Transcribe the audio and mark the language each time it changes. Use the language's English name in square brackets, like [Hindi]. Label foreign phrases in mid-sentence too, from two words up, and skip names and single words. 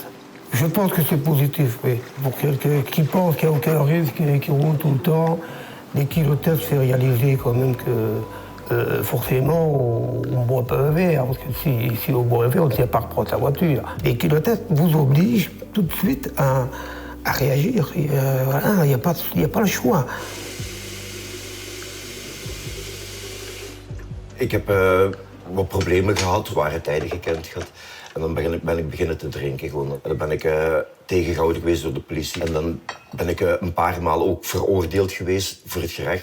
[French] Je pense que c'est positif, oui. Pour quelqu'un qui pense qu'il n'y a aucun risque et qui roule tout le temps, les kilotests fait réaliser quand même que forcément on ne boit pas un verre, parce que si on boit un verre, on ne tient pas à reprendre sa voiture. Les kilotests vous obligent tout de suite à réagir. Il n'y a pas le choix. [Dutch] Ik heb wat problemen gehad, zware tijden gekend gehad. En dan ben ik beginnen te drinken gewoon. En dan ben ik tegengehouden geweest door de politie. En dan ben ik een paar maal ook veroordeeld geweest voor het gerecht.